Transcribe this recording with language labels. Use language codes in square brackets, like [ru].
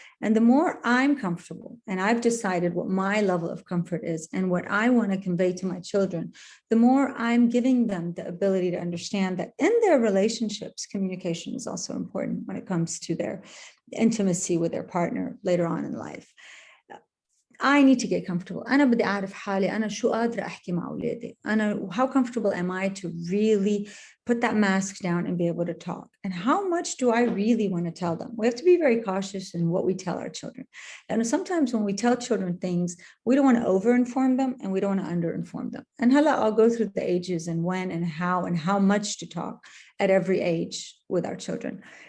[en] And the more I'm comfortable and I've decided what my level of comfort is and what I want to convey to my children, the more I'm giving them the ability to understand that in their relationships, communication is also important when it comes to their intimacy with their partner later on in life. I need to get comfortable. [ar] أنا بدي أعرف حالي أنا شو قادرة أحكي مع أولادي. [en] How comfortable am I to really put that mask down and be able to talk? And how much do I really want to tell them? We have to be very cautious in what we tell our children. And sometimes when we tell children things, we don't want to over-inform them and we don't want to under-inform them. And I'll go through the ages and when and how much to talk at every age with our children.